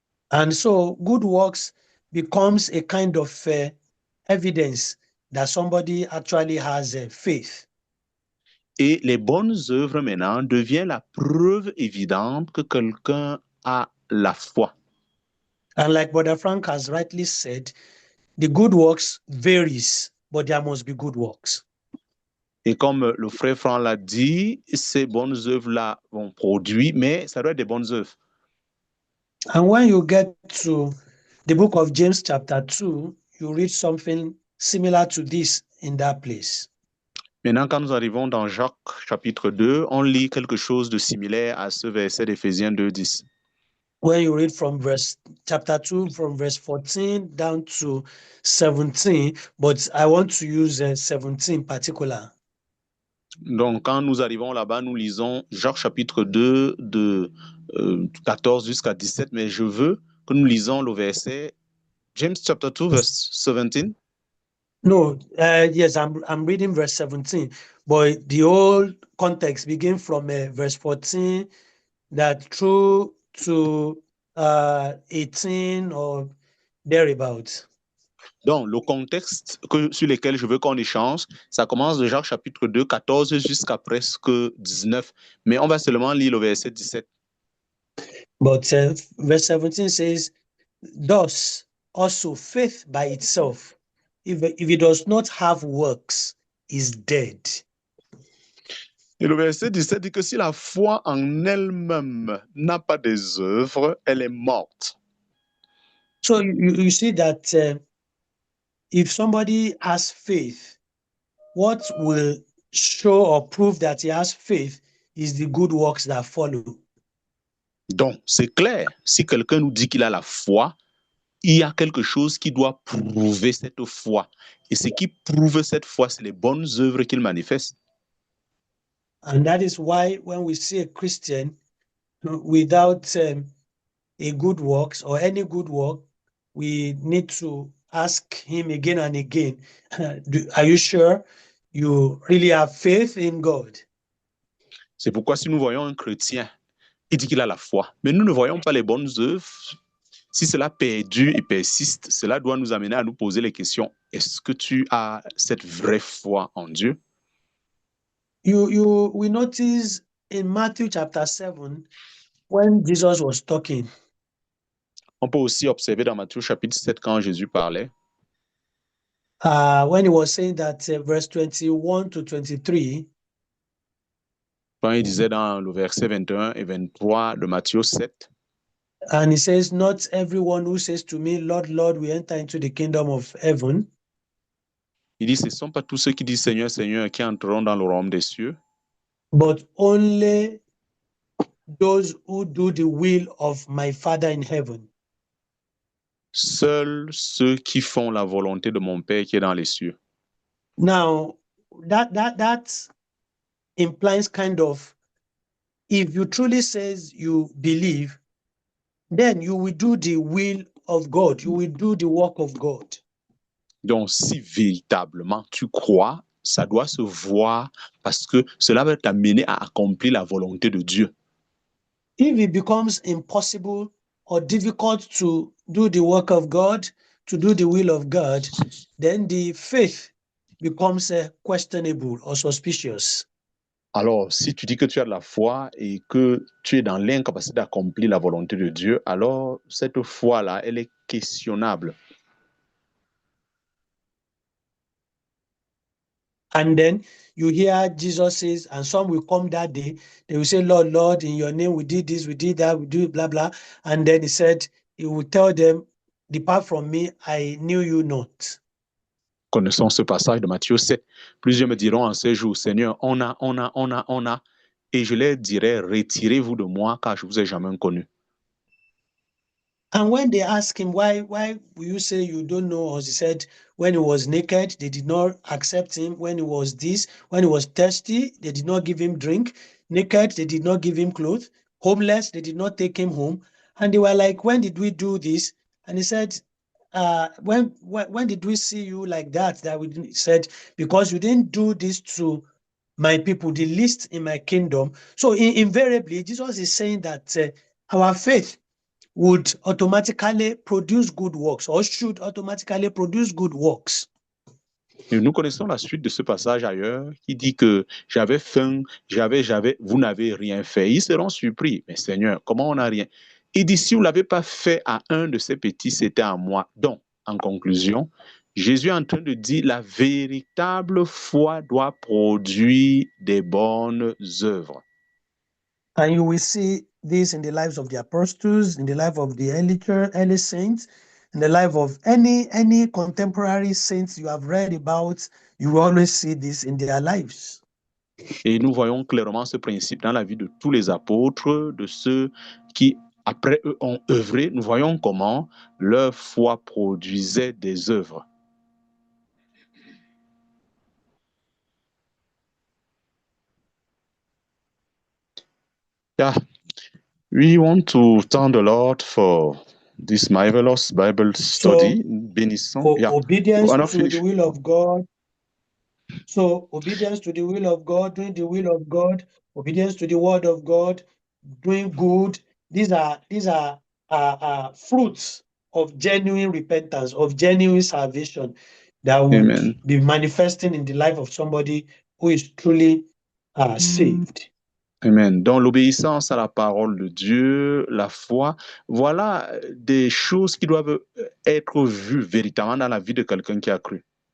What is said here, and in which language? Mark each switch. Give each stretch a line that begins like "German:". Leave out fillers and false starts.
English: And so good works becomes a kind of evidence that somebody actually has faith.
French: Et les bonnes œuvres maintenant deviennent la preuve évidente que quelqu'un a la foi.
English: And like Brother Frank has rightly said, the good works varies, but there must be good works.
French: Et comme le frère Franck l'a dit, ces bonnes œuvres-là vont produire, mais ça doit être des bonnes œuvres.
English: And when you get to the book of James chapter 2, you read something similar to this in that place.
French: Maintenant, quand nous arrivons dans Jacques chapitre 2, on lit quelque chose de similaire à ce verset d'Éphésiens 2:10.
English: When you read from chapter 2, from verse 14 down to 17, but I want to use 17 in particular.
French: Donc, quand nous arrivons là-bas, nous lisons Jacques chapitre 2 de 14 jusqu'à 17, mais je veux que nous lisons le verset
English: James chapter 2 verse 17. No, yes, I'm reading verse 17, but the whole context begins from verse 14 that through to 18 or thereabouts.
French: Donc, le contexte sur lequel je veux qu'on échange, ça commence de Jacques chapitre 2, 14 jusqu'à presque 19. Mais on va seulement lire le verset 17.
English: But verse 17 says, thus also faith by itself, if it does not have works, is dead.
French: Et le verset 17 dit que si la foi en elle-même n'a pas des œuvres, elle est morte.
English: So you see that if somebody has faith, what will show or prove that he has faith is the good works that follow.
French: Donc, c'est clair, si quelqu'un nous dit qu'il a la foi, il y a quelque chose qui doit prouver cette foi. Et ce qui prouve cette foi, c'est les bonnes œuvres qu'il manifeste.
English: And that is why when we see a Christian without a good works or any good work, we need to ask him again and again, are you sure you really have faith in God?
French: C'est pourquoi si nous voyons un chrétien, il dit qu'il a la foi, mais nous ne voyons pas les bonnes œuvres. Si cela perdure et persiste, cela doit nous amener à nous poser les questions. Est-ce que tu as cette vraie foi en Dieu?
English: We notice in Matthew chapter 7, when Jesus was talking,
French: On peut aussi observer dans Matthieu chapitre 7 quand Jésus parlait,
English: when he was saying that verse 21 to 23,
French: quand il disait dans le verset 21 et 23 de Matthieu 7,
English: and he says, not everyone who says to me, Lord, Lord, will enter into the kingdom of heaven,
French: il dit, ce ne sont pas tous ceux qui disent Seigneur, Seigneur qui entreront dans le royaume des cieux,
English: but only those who do the will of my Father in heaven.
French: seuls ceux qui font la volonté de mon Père qui est dans les cieux.
English: Now, that implies kind of, if you truly says you believe, then you will do the will of God. You will do the work of God.
French: Donc, si véritablement tu crois, ça doit se voir parce que cela va t'amener à accomplir la volonté de Dieu.
English: If it becomes impossible or difficult to do the work of God, to do the will of God, then the faith becomes questionable or suspicious.
French: Alors, si tu dis que tu as de la foi et que tu es dans l'incapacité d'accomplir la volonté de Dieu, alors cette foi-là, elle est questionnable.
English: And then you hear Jesus says, and some will come that day, they will say, Lord, Lord, in your name we did this, we did that, we do blah, blah. And then he said, he will tell them, depart from me, I knew you not.
French: Connaissons ce passage de Matthieu 7. Plusieurs me diront en ces jours, Seigneur, on a, et je leur dirai, retirez-vous de moi, car je ne vous ai jamais connu.
English: And when they ask him, why will you say you don't know us? He said, when he was naked, they did not accept him. When he was this, when he was thirsty, they did not give him drink. Naked, they did not give him clothes. Homeless, they did not take him home. And they were like, when did we do this? And he said, when did we see you like that? That we said, because you didn't do this to my people, the least in my kingdom. So invariably, Jesus is saying that our faith would automatically produce good works or should automatically produce good works.
French: Et nous connaissons la suite de ce passage ailleurs qui dit que j'avais faim, vous n'avez rien fait. Ils seront surpris. Mais Seigneur, comment on n'a rien? Il dit, si vous ne l'avez pas fait à un de ces petits, c'était à moi. Donc, en conclusion, Jésus est en train de dire la véritable foi doit produire des bonnes œuvres.
English: And you will see this in the lives of the apostles, in the life of the early saints, in the life of any contemporary saints you have read about. You will always see this in their lives.
French: Et nous voyons clairement ce principe dans la vie de tous les apôtres, de ceux qui, après eux, ont œuvré. Nous voyons comment leur foi produisait des œuvres.
English: Yeah, we want to thank the Lord for this marvelous Bible study. So, obedience to the will of God. So, obedience to the will of God, doing the will of God, obedience to the word of God, doing good. These are fruits of genuine repentance, of genuine salvation that would be manifesting in the life of somebody who is truly saved. Amen.
French: Donc l'obéissance à la parole de Dieu, la foi, voilà des choses qui doivent être vues véritablement dans la vie de quelqu'un qui a cru.